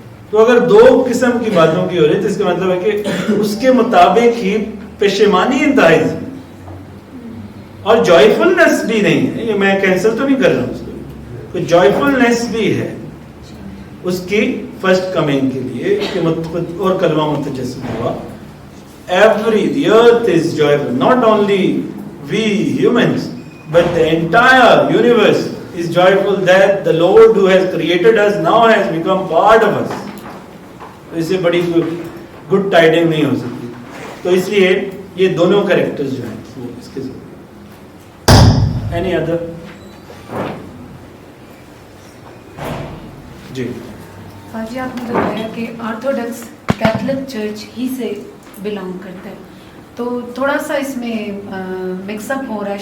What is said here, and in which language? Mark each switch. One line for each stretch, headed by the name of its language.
Urdu: تو اگر دو قسم کی باتوں کی ہو رہی ہے تو اس کا مطلب ہے کہ اس کے مطابق ہی پشیمانی انتہائی اور جوائفلنس بھی نہیں ہے. یہ میں کینسل تو نہیں کر رہا ہوں اس کو، جوائفلنس بھی ہے اس کی فرسٹ کمنگ کے لیے کہ اور کلمہ متجسم ہوا.
English: Every the earth is joyful, not only we humans but the entire universe is joyful that the Lord who has created us now has become part of us.
Urdu: اس سے بڑی گڈ ٹائڈنگ نہیں ہو سکتی. تو اس لیے یہ دونوں کریکٹرز جو ہیں وہ اس کے ضرور.
English: Any other? جی
Urdu: آج آپ نے بتایا کہ آرتھوڈکس کیتھولک چرچ ہی سے بلانگ کرتا ہے، تو تھوڑا سا اس میں مکس اپ ہو رہا ہے.